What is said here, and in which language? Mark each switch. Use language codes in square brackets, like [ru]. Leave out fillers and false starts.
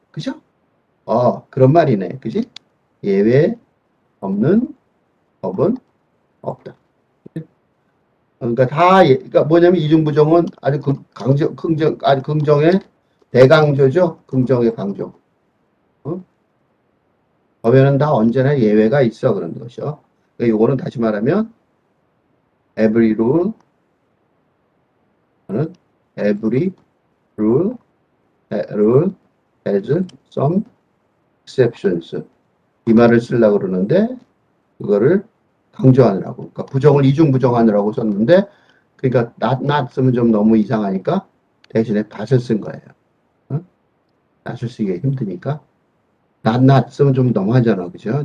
[ko] 그죠? 그런 말이네. 그지? 예외 없는 법은 없다. 그러니까 그러니까 뭐냐면 이중부정은 아주 아주 긍정의 대강조죠. 긍정의 강조. 어? 법에는 다 언제나 예외가 있어 그런 것이요. 그러니까 요거는 다시 말하면 [en] every rule, 는 every rule has some exceptions. [ko] 이 말을 쓰려고 그러는데 그거를 강조하느라고. 그러니까 부정을 이중부정하느라고 썼는데 그러니까 not 쓰면 좀 너무 이상하니까 대신에 that을 쓴 거예요. 어? that을 쓰기가 힘드니까 not 쓰면 좀 너무하잖아. 그죠?